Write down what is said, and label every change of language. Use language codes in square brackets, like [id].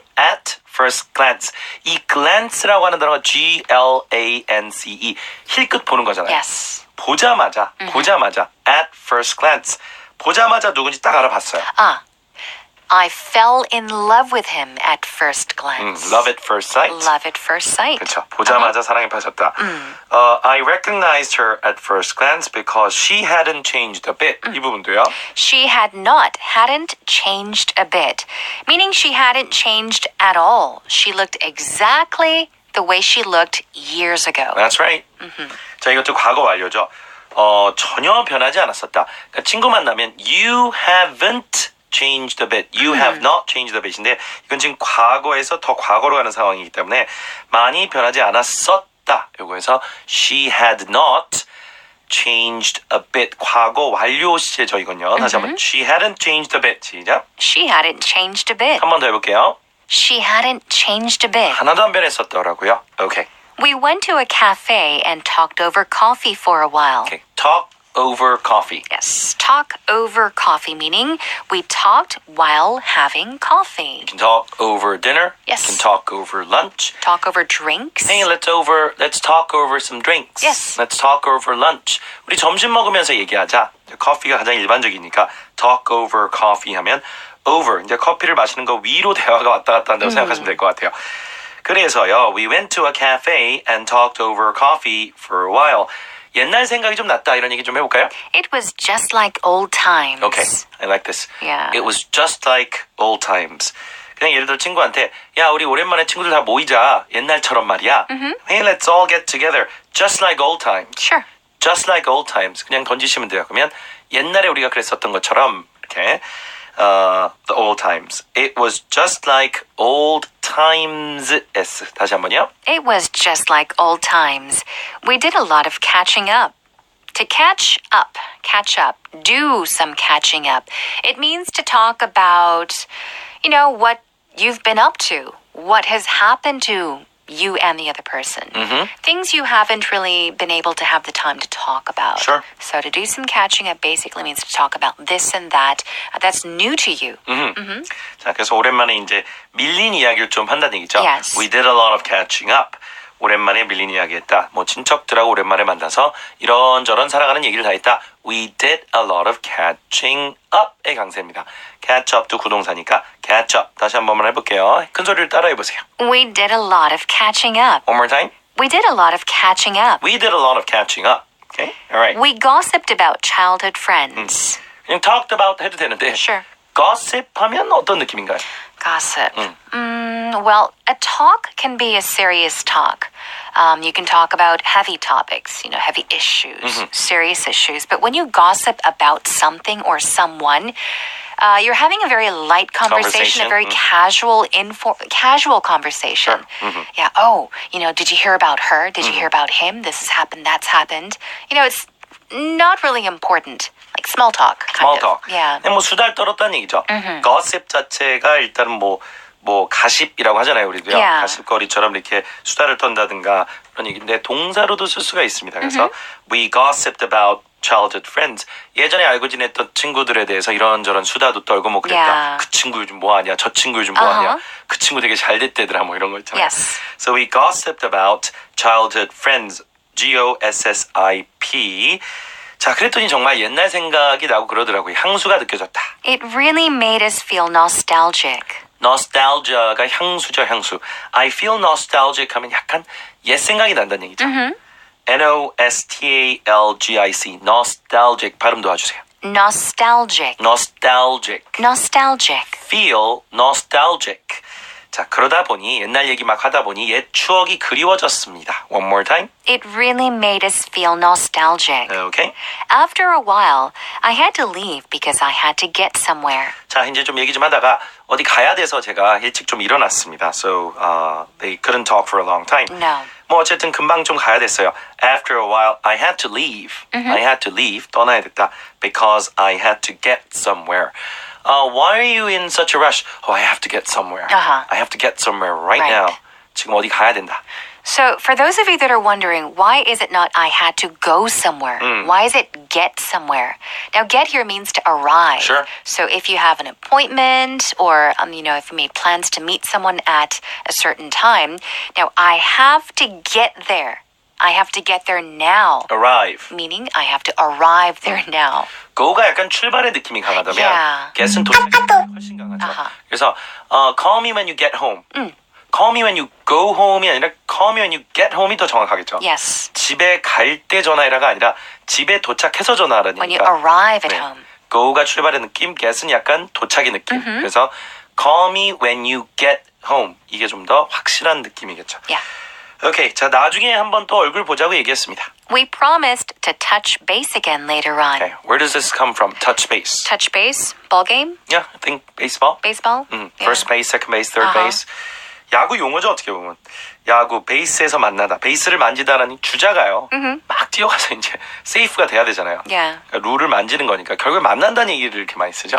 [en] At first glance. [ko] 이 glance라고 하는 단어가 G-L-A-N-C-E. 힐끗 보는 거잖아요. [en] Yes. [ko] 보자마자 [en] at first glance [ko] 보자마자 누군지 딱 알아봤어요. [en] I fell in love with him at first glance. Love at first sight. Love at first sight. [ko] 그렇죠. 보자마자 사랑에 빠졌다. [en] I recognized her at first glance because she hadn't changed a bit. [ko] 이 부분도요. [en] She hadn't changed a bit. Meaning she hadn't changed at all. She looked exactly the way she looked years ago. That's right. [ko] 자, 이것도 과거 완료죠. 전혀 변하지 않았었다. 그러니까 친구 만나면 [en] you haven't changed a bit. You have not changed a bit [ko] 인데 이건 지금 과거에서 더 과거로 가는 상황이기 때문에 많이 변하지 않았었다. 요거에서 [en] she had not changed a bit. [ko] 과거 완료 시제죠, 이건요. 다시 한번 [en] she hadn't changed a bit. [ko] 시작. [en] She hadn't changed a bit. [ko] 한 번 더 해볼게요. [en] She hadn't changed a bit. [ko] 하나도 안 변했었더라고요. [en] Okay. We went to a cafe and talked over coffee for a while. Okay. Talk over coffee. Yes, talk over coffee, meaning we talked while having coffee. You can talk over dinner. Yes. You can talk over lunch. Talk over drinks. Hey, let's talk over some drinks. Yes. Let's talk over lunch. [ko] 우리 점심 먹으면서 얘기하자. 커피가 가장 일반적이니까 [en] talk over coffee [ko] 하면 over, 이제 커피를 마시는 거 위로 대화가 왔다 갔다 한다고 생각하시면 될 것 같아요. 그래서요, [en] we went to a cafe and talked over coffee for a while. [ko] 옛날 생각이 좀 났다 이런 얘기 좀 해볼까요? [en] It was just like old times. Okay, I like this. Yeah. It was just like old times. [ko] 그냥 예를 들어 친구한테 야, 우리 오랜만에 친구들 다 모이자. 옛날처럼 말이야. [en] Hey, let's all get together. Just like old times. Sure. Just like old times. [ko] 그냥 던지시면 돼요. 그러면 옛날에 우리가 그랬었던 것처럼 이렇게 [en] the old times. It was just like old times. [ko] S. 다시 한번요. [en] It was just like old times. We did a lot of catching up. To catch up, do some catching up. It means to talk about, what you've been up to, what has happened to you and the other person. Things you haven't really been able to have the time to talk about. Sure. So to do some catching up basically means to talk about this and that that's new to you. [ko] 자, 그래서 오랜만에 이제 밀린 이야기를 좀 한다는 얘기죠. [en] Yes. We did a lot of catching up. [ko] 오랜만에 밀린 이야기했다. 뭐 친척들하고 오랜만에 만나서 이런저런 살아가는 얘기를 다 했다. [en] We did a lot of catching up의 [ko] 강세입니다. [en] catch up도 구동사니까 catch up. [ko] 다시 한 번만 해볼게요. 큰 소리를 따라해 보세요. [en] We did a lot of catching up. One more time. We did a lot of catching up. We did a lot of catching up. Okay? All right. We gossiped about childhood friends. [ko] 그냥 [en] talked about [ko] 해도 되는데 [en] Sure. [ko] gossip 하면 어떤 느낌인가요? [en] Gossip. Well, a talk can be a serious talk. You can talk about heavy topics, heavy issues, serious issues. But when you gossip about something or someone, you're having a very light conversation, a very casual conversation. Sure. Yeah. Oh, did you hear about her? Did you hear about him? This has happened. That's happened. It's not really important. Like small talk. small talk. Yeah. [ko] 그냥 뭐 수다를 떨었다는 얘기죠. gossip 자체가 일단은 뭐 가십이라고 하잖아요, 우리도요. [en] Yeah. [ko] 가십거리처럼 이렇게 수다를 떤다든가 그런 얘기인데 동사로도 쓸 수가 있습니다. 그래서 [en] we gossiped about childhood friends. [ko] 예전에 알고 지냈던 친구들에 대해서 이런저런 수다도 떨고 뭐 그랬다. [en] Yeah. [ko] 그 친구 요즘 뭐 하냐, 저 친구 요즘 뭐 하냐, 그 친구 되게 잘 됐대더라 뭐 이런 거 있잖아요. [en] Yes. So we gossiped about childhood friends. G-O-S-S-I-P. [ko] 자, 그랬더니 정말 옛날 생각이 나고 그러더라고요. 향수가 느껴졌다. [en] It really made us feel nostalgic. [ko] nostalgia가 향수죠, 향수. [en] I feel nostalgic [ko] 하면 약간 옛 생각이 난다는 얘기죠. Nostalgic, nostalgic 발음 도와주세요. [en] Nostalgic. Nostalgic. Nostalgic. Feel nostalgic. [ko] 자, 그러다 보니 옛날 얘기 막 하다 보니 옛 추억이 그리워졌습니다. [en] One more time. It really made us feel nostalgic. Okay. After a while, I had to leave because I had to get somewhere. [ko] 자, 이제 좀 얘기 좀 하다가 어디 가야 돼서 제가 일찍 좀 일어났습니다. [en] So, they couldn't talk for a long time. No. [ko] 뭐 어쨌든 금방 좀 가야 됐어요. [en] After a while, I had to leave. I had to leave. [ko] 떠나야 됐다. [en] Because I had to get somewhere. Why are you in such a rush? Oh, I have to get somewhere. I have to get somewhere right now. [ko] 지금 어디 가야 된다. [en] So, for those of you that are wondering, why is it not I had to go somewhere? Why is it get somewhere? Now, get here means to arrive. Sure. So, if you have an appointment or, if you made plans to meet someone at a certain time, now I have to get there. I have to get there now. Arrive. Meaning, I have to arrive there now. [ko] go가 약간 출발의 느낌이 강하다면 [en] Yeah. [ko] get은 도착의 느낌이 훨씬 강하죠. [en] 그래서 call me when you get home. Call me when you go home이 아니라 call me when you get home이 [ko] 더 정확하겠죠. [en] Yes. [ko] 집에 갈 때 전화해라가 아니라 집에 도착해서 전화하라는 [en] When you [ko] 얘기가. [en] arrive at home. [ko] go가 출발의 느낌, get은 약간 도착의 느낌. 그래서 [en] call me when you get home. [ko] 이게 좀 더 확실한 느낌이겠죠. [en] Yeah. [ko] 오케이, 자 나중에 한번 또 얼굴 보자고 얘기했습니다. [en] We promised to touch base again later on. Okay, where does this come from? Touch base. Touch base? Ball game? Yeah, I think baseball. Baseball? First base, second base, third base. [ko] 야구 용어죠 어떻게 보면. 야구 베이스에서 만나다. 베이스를 만지다라는 주자가요. 막 뛰어가서 이제 세이프가 돼야 되잖아요. [en] Yeah. [ko] 그러니까 룰을 만지는 거니까 결국 만난다는 얘기를 이렇게 많이 쓰죠.